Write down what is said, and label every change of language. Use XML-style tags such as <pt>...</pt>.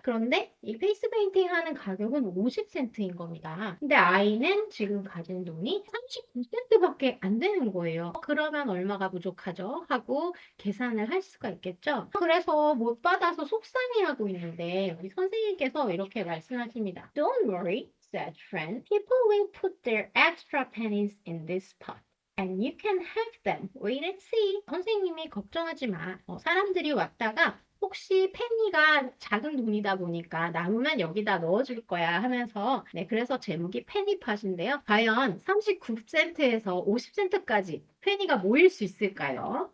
<ko>그런데 이 페이스 페인팅 하는 가격은 50센트인 겁니다. 근데 아이는 지금 가진 돈이 39센트밖에 안 되는 거예요. 그러면 얼마가 부족하죠? 하고 계산을 할 수가 있겠죠? 그래서 못 받아서 속상해하고 있는데 우리 선생님께서 이렇게 말씀하십니다.</ko> <en>Don't worry, said friend. People will put their extra pennies in this pot. And you can have them. Wait and see.</en> <ko>선생님이 걱정하지 마. 사람들이 왔다가 혹시 페니가 작은 돈이다 보니까 남으면 여기다 넣어줄 거야 하면서 네, 그래서 제목이 페니팟인데요. 과연 39센트에서 50센트까지 페니가 모일 수 있을까요?</ko>